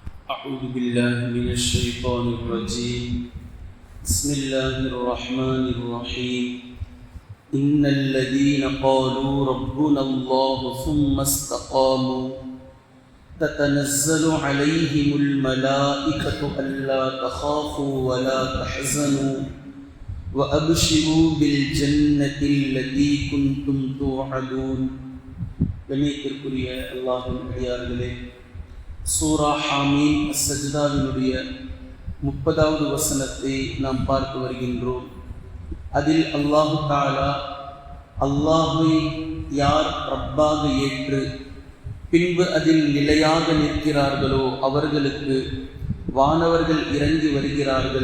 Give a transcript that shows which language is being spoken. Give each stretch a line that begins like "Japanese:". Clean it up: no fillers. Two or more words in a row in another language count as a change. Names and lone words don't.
Arabic: أعوذ بالله من الشيطان الرجيم بسم الله الرحمن الرحيم إن الذين قالوا ربنا الله ثم استقاموا تتنزل عليهم الملائكة ألا تخافوا ولا تحزنوا وأبشروا بالجنة التي كنتم توعدون.
Tamil: கண்ணியத்திற்குரிய அல்லாஹ்வின் அடியார்களே, சூரா ஹாமீம் அஸ்-சஜ்தாவினுடைய 30வது வசனத்தை நாம் பார்த்து வருகின்றோம். அதில்
Arabic: الله تعالى
Tamil: அல்லாஹ்வை யார் ரப்பாக ஏற்று பின்பு அதில் நிலையாக நிற்கிறார்களோ அவர்களுக்கு வானவர்கள் இறங்கி வருகிறார்கள்.